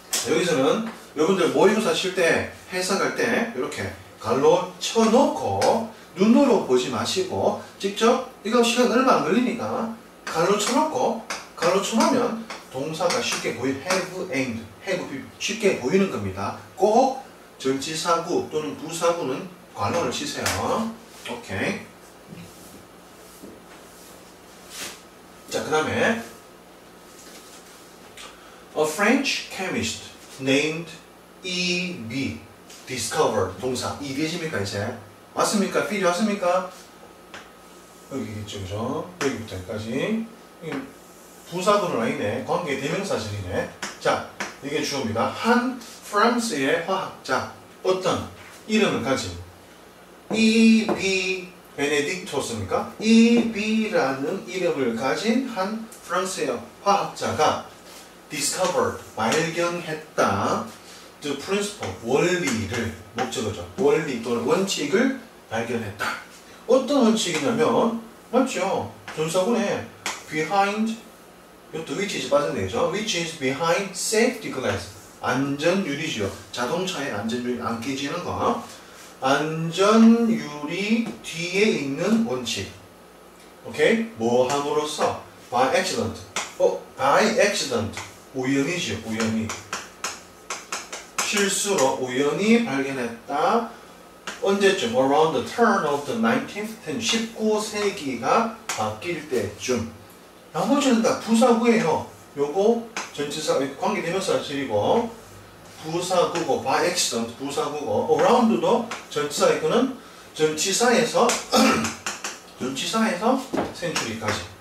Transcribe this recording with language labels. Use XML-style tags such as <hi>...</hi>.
<ko>여기서는 여러분들 모의고사 칠 때, 해석할 때 이렇게 갈로 쳐놓고 눈으로 보지 마시고 직접 이거 시간 얼마 안 걸리니까 갈로 쳐놓으면 동사가 쉽게</ko> <en>have aimed,</en> <ko>have 쉽게 보이는 겁니다. 꼭 전치사구 또는 부사구는 괄호를 치세요. 오케이. 자, 그 다음에</ko> <en>A French chemist named E.B.</en> <ko>discovered 동사 이해집니까 이제? 맞습니까? 필요 왔습니까? 여기겠죠, 그죠? 여기부터 여기까지 부사구는 아니네. 관계 대명사절이네. 자, 이게 주어입니다. 한 프랑스의 화학자 어떤 이름을 가진 E.B. 베네딕토스입니까? E.B.라는 이름을 가진 한 프랑스의 화학자가 discovered, 발견했다.</ko> <en>the principle,</en> <ko>원리를, 목적어죠. 원리 또는 원칙을 발견했다. 어떤 원칙이냐면, 맞죠? 전사군에 behind, 이것도</ko> <en>which is</en> <ko>빠졌네요.</ko> <en>which is behind safety glass.</en> <ko>안전유리죠. 자동차의 안전유리 안 깨지는 거. 안전유리 뒤에 있는 원칙. 오케이? 뭐 함으로써?</ko> <en>by accident. by accident.</en> <ko>우연이죠. 우연히. 실수로 우연히 발견했다. 언제쯤?</ko> <en>Around the turn of the 19th century.</en> <ko>19세기가 바뀔 때쯤. 나머지는 다 부사구예요. 요거 전치사 관계대명사 쓰이고 부사구고</ko> <en>by accident</en> <ko>부사구고 around도 전치사이고는 전치사에서 전치사에서 century까지.</ko>